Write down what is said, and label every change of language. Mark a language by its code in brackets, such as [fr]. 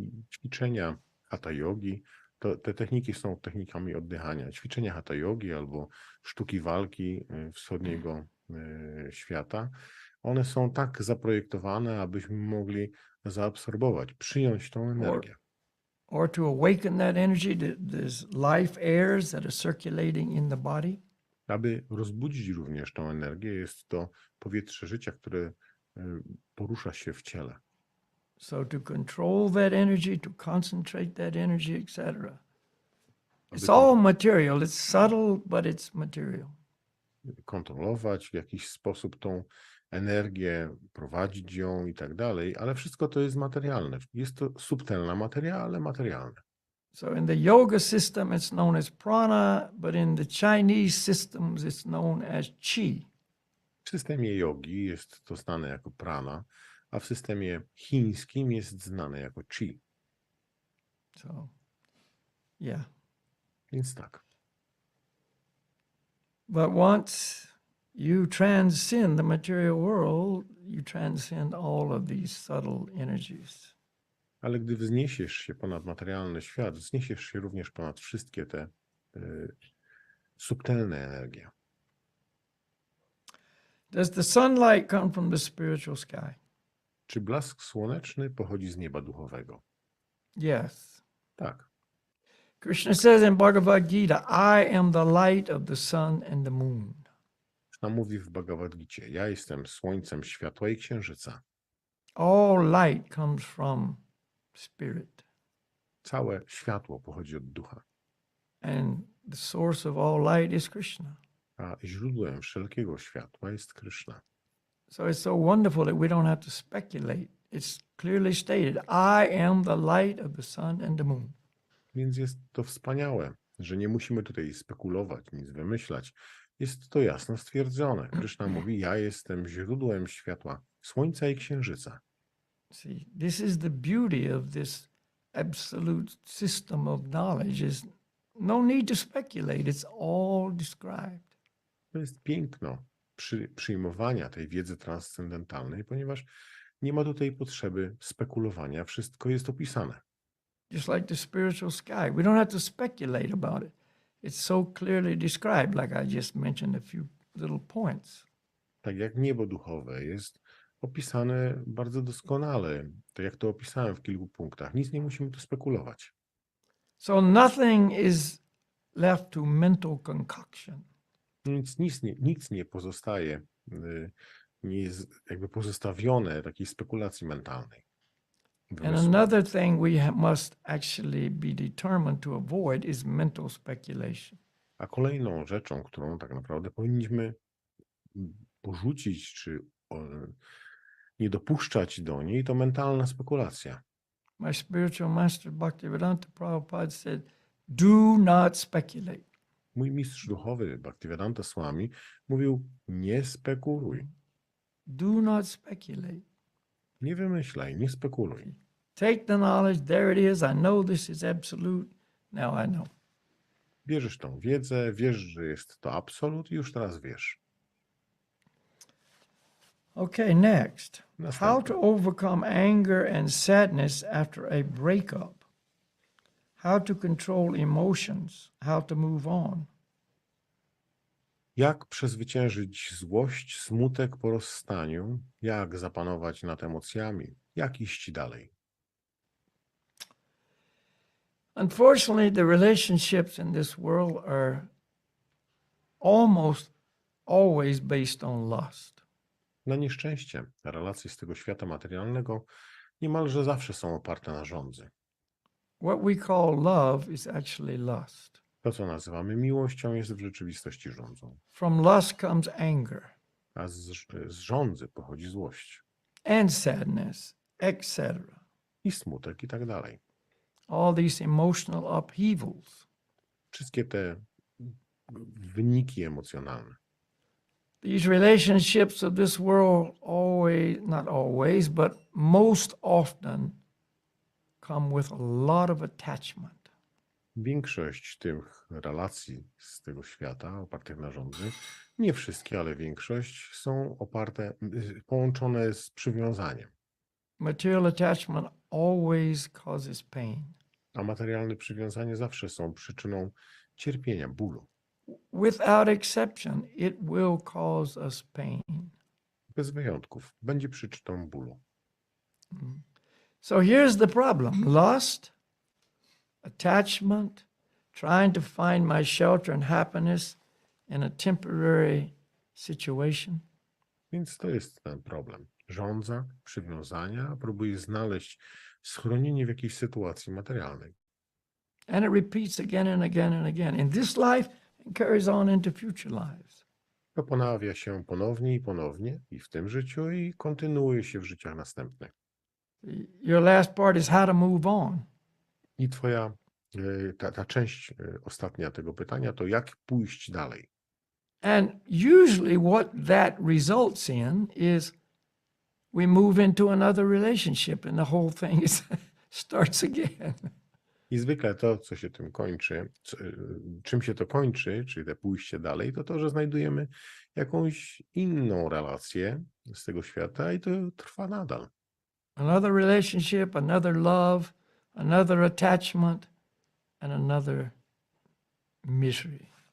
[pl] Ćwiczenia hatha yogi, te techniki są technikami oddychania. Ćwiczenia hatha yogi albo sztuki walki wschodniego świata, one są tak zaprojektowane, abyśmy mogli zaabsorbować, przyjąć tą energię. [en] Or to awaken that energy, there's life airs that are circulating in the body. [pl] Aby rozbudzić również tą energię, jest to powietrze życia, które porusza się w ciele. [en] So to control that energy, to concentrate that energy, etc. It's all material. It's subtle, but it's material. [pl] Kontrolować w jakiś sposób tą energię, prowadzić ją i tak dalej, ale wszystko to jest materialne. Jest to subtelna materia, ale materialne. [en] So in the yoga system it's known as prana, but in the Chinese systems it's known as chi. [pl] W systemie jogi jest to znane jako prana, a w systemie chińskim jest znane jako chi. [en] So, yeah. [pl] Więc tak. [en] But once you transcend the material world, you transcend all of these subtle energies. [pl] Ale gdy wzniesiesz się ponad materialny świat, wzniesiesz się również ponad wszystkie te subtelne energie. [en] Does the sunlight come from the spiritual sky? [pl] Czy blask słoneczny pochodzi z nieba duchowego? [en] Yes. [pl] Tak. [en] Krishna says in Bhagavad Gita, I am the light of the sun and the moon. [pl] Krishna mówi w Bhagavad Gicie, ja jestem słońcem światła i księżyca. [en] All light comes from spirit. [pl] Całe światło pochodzi od ducha. [en] And the source of all light is Krishna. [pl] A źródłem wszelkiego światła jest Krishna. [en] So it's so wonderful that we don't have to speculate. It's clearly stated, I am the light of the sun and the moon. [pl] Więc jest to wspaniałe, że nie musimy tutaj spekulować, nic wymyślać. Jest to jasno stwierdzone. Kryszna mówi, ja jestem źródłem światła słońca i księżyca. [en] See, this is the beauty of this absolute system of knowledge is no need to speculate. It's all described. [pl] To jest piękno przyjmowania tej wiedzy transcendentalnej, ponieważ nie ma tutaj potrzeby spekulowania. Wszystko jest opisane. [en] Just like the spiritual sky. We don't have to speculate about it. It's so clearly described, like I just mentioned a few little points. [pl] Tak jak niebo duchowe jest opisane bardzo doskonale, tak jak to opisałem w kilku punktach. Nic nie musimy tu spekulować. [en] So nothing is left to mental concoction. [pl] Nic nie pozostaje, nie jest jakby pozostawione takiej spekulacji mentalnej. [en] And [pl] Wymysłu. [en] another thing we must actually be determined to avoid is mental speculation. [pl] A kolejną rzeczą, którą tak naprawdę powinniśmy porzucić, czy nie dopuszczać do niej, to mentalna spekulacja. [en] My spiritual master Bhaktivedanta Prabhupada said, do not speculate. [pl] Mój mistrz duchowy, Bhaktivedanta Swami, mówił, nie spekuluj, [en] Do not speculate. [pl] nie wymyślaj, nie spekuluj. [en] Take the knowledge, there it is. I know this is absolute. Now I know. [pl] Bierzesz tą wiedzę, wiesz, że jest to absolut i już teraz wiesz. [en] Okay, next. How [pl] Następne. [en] to overcome anger and sadness after a breakup. How to control emotions. How to move on. [pl] Jak przezwyciężyć złość, smutek po rozstaniu? Jak zapanować nad emocjami? Jak iść dalej? [en] Unfortunately, the relationships in this world are almost always based on lust. [pl] Na nieszczęście relacje z tego świata materialnego niemalże zawsze są oparte na żądzy. [en] What we call love is actually lust. [pl] To, co nazywamy miłością, jest w rzeczywistości żądzą. [en] From lust comes anger [pl] A z żądzy pochodzi złość [en] and sadness, etc. [pl] i smutek i tak dalej. [en] All these emotional upheavals. [pl] Wszystkie te wyniki emocjonalne. [en] These relationships of this world always, not always, but most often come with a lot of attachment. [pl] Większość tych relacji z tego świata opartych na żądzy, nie wszystkie, ale większość są połączone z przywiązaniem. [en] Material attachment always causes pain. [pl] A materialne przywiązanie zawsze są przyczyną cierpienia, bólu. [en] Without exception, it will cause us pain. [pl] Bez wyjątków. Będzie przyczyną bólu. [en] So here's the problem. Lust, attachment, trying to find my shelter and happiness in a temporary situation. [pl] Więc to jest ten problem. Żądza, przywiązania, próbuje znaleźć schronienie w jakiejś sytuacji materialnej. [en] And it repeats again and again and again in this life and carries on into future lives. [pl] To ponawia się ponownie i ponownie i w tym życiu i kontynuuje się w życiach następnych. [en] Your last part is how to move on. [pl] I twoja, ta część ostatnia tego pytania to jak pójść dalej. [en] And usually what that results in is we move into another relationship and the whole thing starts again. [pl] I zwykle to, co się tym kończy, czym się to kończy, czyli te pójście dalej, to to, że znajdujemy jakąś inną relację z tego świata i to trwa nadal. [en] Another relationship, another love, another attachment, and another misery.